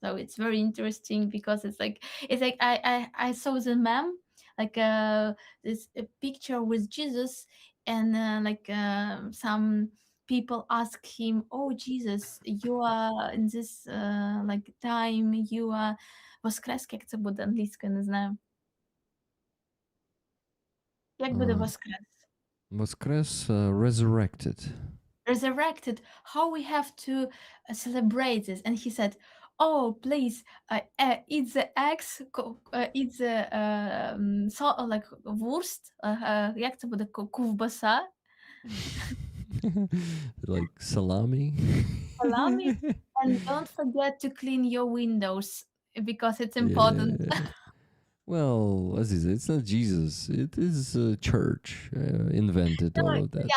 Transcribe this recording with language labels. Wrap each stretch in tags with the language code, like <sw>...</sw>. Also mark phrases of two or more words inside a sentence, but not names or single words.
<en>So it's very interesting because it's like I saw the meme, like this a picture with Jesus, and some people ask him, "Oh Jesus, you are in this like time, you are</en> <uk>воскрес, як це буде англійською, не знаю. Як буде Uh, воскрес?</uk> <en>Voskres resurrected. Resurrected, how we have to celebrate this. And he said, oh please, eat the eggs, eat the so, like wurst,</en> <uk>як це буде, ковбаса,</uk> <en>Like salami. salami, and don't forget to clean your windows because it's important. Yeah. Well, Aziza, it's not Jesus. It is church invented No, all of that.</en>